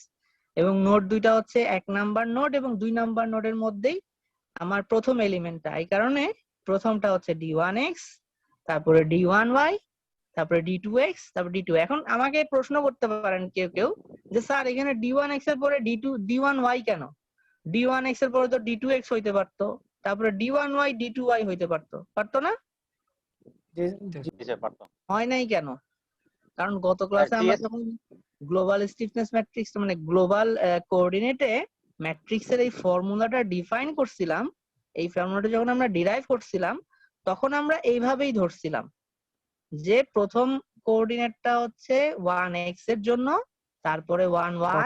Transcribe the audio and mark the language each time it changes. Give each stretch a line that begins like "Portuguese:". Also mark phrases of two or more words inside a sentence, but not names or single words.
Bangla: এবং নোড 2টা হচ্ছে 1 নাম্বার নোড এবং 2 নাম্বার নোডের মধ্যেই আমার প্রথম এলিমেন্টটা। এই কারণে প্রথমটা হচ্ছে d1x, তারপরে d1y, তারপরে d2x, তারপরে d2। এখন আমাকে প্রশ্ন করতে পারেন কেউ কেউ যে স্যার এখানে d1x এর পরে d1y কেন? d1x এর পরে তো d2x হইতে পারতো, তারপরে d1y d2y হইতে পারতো না? জি স্যার, পারতাম। হয় নাই কেন? কারণ গত ক্লাসে আমরা যখন
English: global stiffness matrix
Bangla: মানে
English: global coordinateে
Bangla: ম্যাট্রিক্সের এই ফর্মুলাটা ডিফাইন করছিলাম, এই ফর্মুলাটা যখন আমরা ডিরাইভ করছিলাম তখন আমরা এইভাবেই ধরছিলাম যে প্রথম কোঅর্ডিনেটটা হচ্ছে 1x এর জন্য, তারপরে 1y,